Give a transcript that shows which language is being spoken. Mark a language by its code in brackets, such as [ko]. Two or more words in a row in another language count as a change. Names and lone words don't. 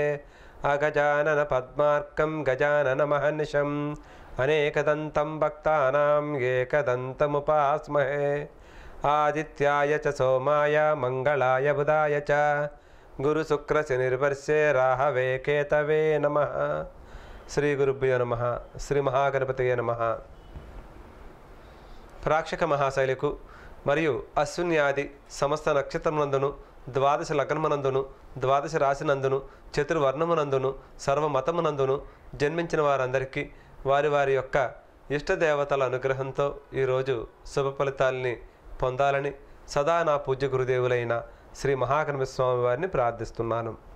[sa] अगजानन पद्मार्कं गजाननमहर्निशम् अनेकदन्तं भक्तानां एकदन्तमुपास्महे। आदित्याय च सोमाय मंगलाय बुधाय च गुरुशुक्रशनिर्वर्षे राहवे केतवे नमः। श्री गुरुभ्यो नमः। श्री महागणपतये नमः। [te] ప్రేక్షక మహాశైలకు మరియు అశ్విని ఆది సమస్త నక్షత్రమునందును ద్వాదశ లగ్నమునందును ద్వాదశ రాశినందును చతుర్వర్ణమునందును సర్వమతమునందును జన్మించిన వారందరికీ వారి వారి యొక్క ఇష్టదేవతల అనుగ్రహంతో ఈరోజు శుభ ఫలితాలని పొందాలని సదా నా పూజ్య గురుదేవులైన శ్రీ మహాగణపతి స్వామి వారిని ప్రార్థిస్తున్నాను.